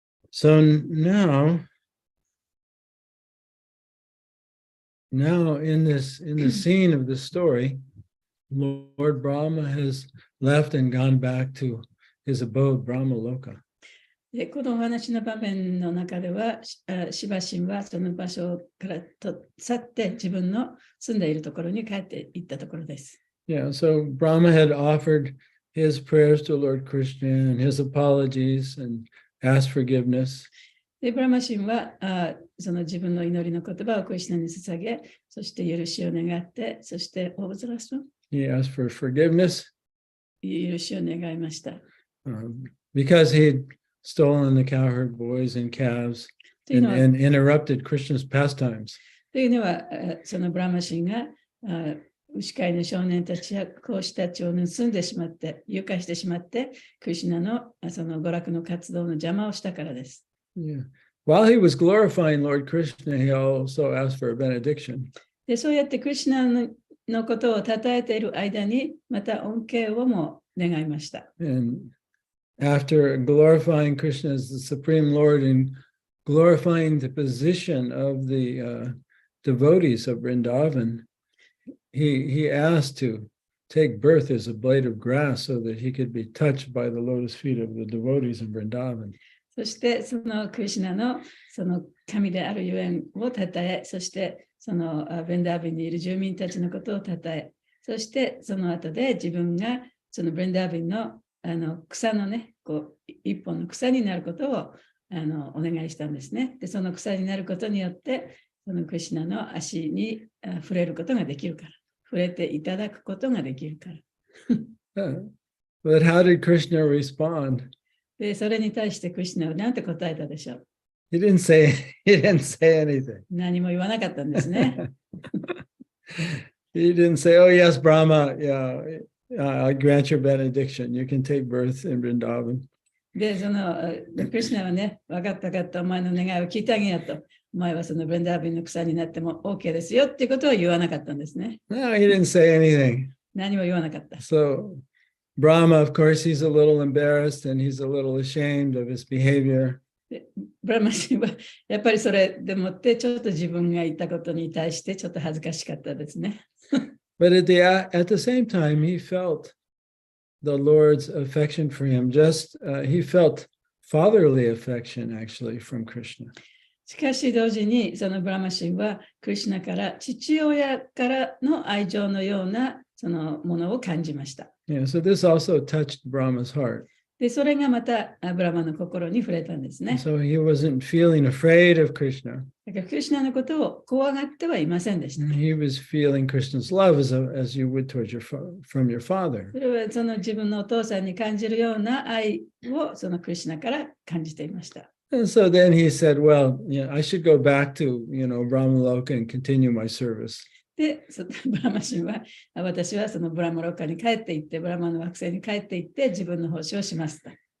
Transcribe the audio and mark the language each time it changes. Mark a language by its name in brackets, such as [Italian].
[English] So now in the scene of the story, Lord Brahma has left and gone back to his abode, Brahmaloka. [Japanese] でこのお話の場面の中では、シバ神はその場所から去って自分の住んでいるところに帰っていったところです。 [English] Yeah, so Brahma had offered his prayers to Lord Krishna and his apologies and asked forgiveness. [Japanese] で、ブラマ神はその自分の祈りの言葉をクリシュナに捧げ、そして許しを願って、そして、 [English] What was the last one? He asked for forgiveness [Japanese] 許しを願いました。 [English] because he'd stolen the cowherd boys and calves [Japanese] というの [English] and, [Japanese] は、 [English] and interrupted Krishna's pastimes. [Japanese] というのはそのブラマ神が牛飼いの少年たちや子牛たちを盗んでしまって、誘拐してしまって、クリシュナのその娯楽の活動の邪魔をしたからです。 [English] Yeah. While he was glorifying Lord Krishna, he also asked for a benediction. [Japanese] で、そうやってクリシュナのことを称えている間に、また恩恵をも願いました。 [English] And after glorifying Krishna as the Supreme Lord and glorifying the position of the devotees of Vrindavan, he asked to take birth as a blade of grass so that he could be touched by the lotus feet of the devotees of Vrindavan. [Japanese] そしてそのクリシュナのその神であるゆえんをたたえ、そしてそのヴェンダービンにいる住民たちのことをたたえ、そしてその後で自分がそのヴェンダービンの草のね、こう一本の草になることをお願いしたんですね。で、その草になることによって、そのクリシュナの足に触れることができるから、触れていただくことができるから。 [English] But how did Krishna respond? [Japanese] で、それに対してクリシュナは何て答えたでしょう。 [English] He didn't say anything. [Japanese] 何も言わなかったんですね。 [English] He didn't say, "Oh yes, Brahma, yeah, I grant your benediction. You can take birth in Vrindavan." [Japanese] で、そのクリシュナはね、分かった分かった、お前の願いを聞いてあげようと。お前はそのブレンダービンの草になっても OK ですよっていうことは言わなかったんですね。 [English] No, he didn't say anything. [Japanese] 何も言わなかった。 [English] So Brahma, of course, he's a little embarrassed and he's a little ashamed of his behavior. [Japanese] ブラマ神はやっぱりそれでもってちょっと自分が言ったことに対してちょっと恥ずかしかったですね。 [English] But at the same time, he felt the Lord's affection for him. He felt fatherly affection actually from Krishna. [Japanese] しかし同時にそのブラマ神はクリシュナから父親からの愛情のようなそのものを感じました。 [English] Yeah, so this also touched Brahma's heart. [Japanese] で、それがまたブラマの心に触れたんですね。 [English] So he wasn't feeling afraid of Krishna. [Japanese] だからクリシュナのことを怖がってはいませんでした。 [English] He was feeling Krishna's love as you would towards from your father. [Japanese] それはその自分のお父さんに感じるような愛をそのクリシュナから感じていました。 [English] And so then he said, well, I should go back to, Brahmaloka and continue my service. [Japanese] で、ブラマ神は私はそのブラマロッカに帰っていって、ブラマの惑星に帰っていって自分の奉仕をしますと。